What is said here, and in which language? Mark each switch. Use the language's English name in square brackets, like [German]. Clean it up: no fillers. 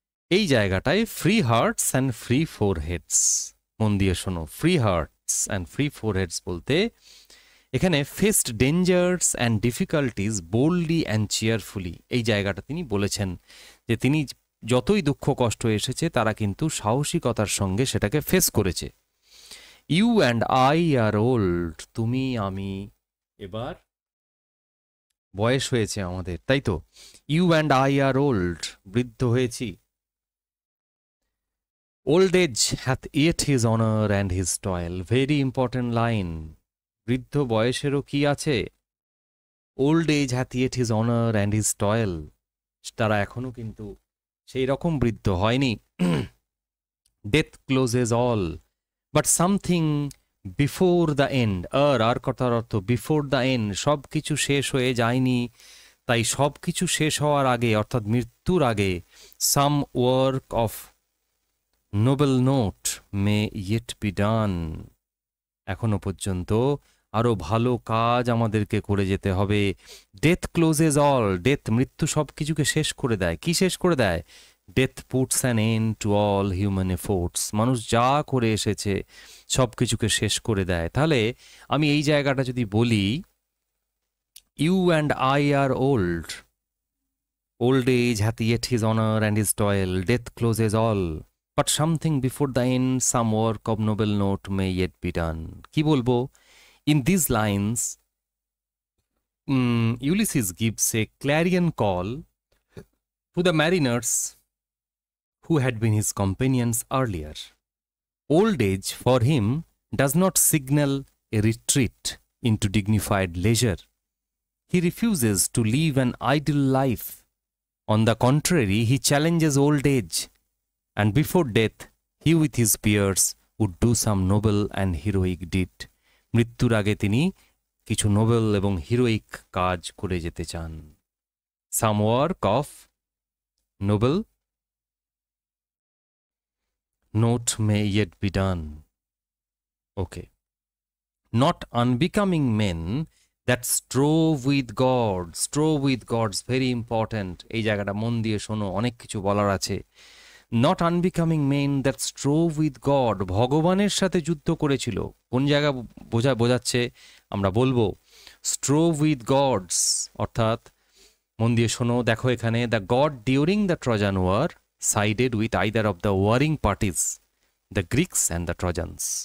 [Bangla] এই জায়গাটায় [English] free hearts and free foreheads, [Bangla] মন দিয়ে শোনো, ফ্রি হার্টস অ্যান্ড ফ্রি ফোরহেডস বলতে এখানে [English] faced dangers and difficulties boldly and cheerfully, [Bangla] এই জায়গাটা তিনি বলেছেন যে তিনি যতই দুঃখ কষ্ট এসেছে তারা কিন্তু সাহসিকতার সঙ্গে সেটাকে ফেস করেছে। [English] you and I are old, [Bangla] তুমি আমি এবার বয়স হয়েছে আমাদের, তাই তো। [English] you and I are old, [Bangla] বৃদ্ধ হয়েছি। [English] Old age hath yet his honor and his toil, very important line. [Bangla] বৃদ্ধ বয়সেরও কি আছে? [English] Old age hath yet his honor and his toil, [Bangla] তারা এখনো কিন্তু সেই রকম বৃদ্ধ হয়নি। [English] Death closes all, but something before the end, [Bangla] আর কথার অর্থ বিফোর দ্য এন্ড, সব কিছু শেষ হয়ে যায়নি, তাই সব কিছু শেষ হওয়ার আগে অর্থাৎ মৃত্যুর আগে [English] some work of noble note may yet be done, [Bangla] এখনো পর্যন্ত আরো ভালো কাজ আমাদেরকে করে যেতে হবে। [English] death closes all, [Bangla] ডেথ মৃত্যু সব কিছুকে শেষ করে দেয়। কি শেষ করে দেয়? [English] death puts an end to all human efforts, [Bangla] মানুষ যা করে এসেছে সব কিছুকে শেষ করে দেয়। তাহলে আমি এই জায়গাটা যদি বলি, [English] You and I are old, old age hath yet his honour and his toil, death closes all, but something before the end, some work of noble note may yet be done. [Bangla] কি বলবো? [English] In these lines, Ulysses gives a clarion call to the mariners who had been his companions earlier. Old age for him does not signal a retreat into dignified leisure. He refuses to live an idle life. On the contrary, he challenges old age, and before death, he with his peers would do some noble and heroic deed. [Bangla] মৃত্যুর আগে তিনি কিছু Nobel এবং heroic কাজ করে যেতে চান। [English] Some work of noble note may yet be done. Okay. Not unbecoming men that strove with God. Strove with God's very important. [Bangla] এই জায়গাটা মন দিয়ে শোনো, অনেক কিছু বলার আছে। [English] not unbecoming men that strove with god, [Bangla] ভগবানের সাথে যুদ্ধ করেছিল। কোন জায়গা বোঝাচ্ছে? আমরা বলবো [English] strove with gods, [Bangla] অর্থাৎ মন দিয়ে শোনো, দেখো এখানে [English] The god during the Trojan war sided with either of the warring parties, the Greeks and the Trojans.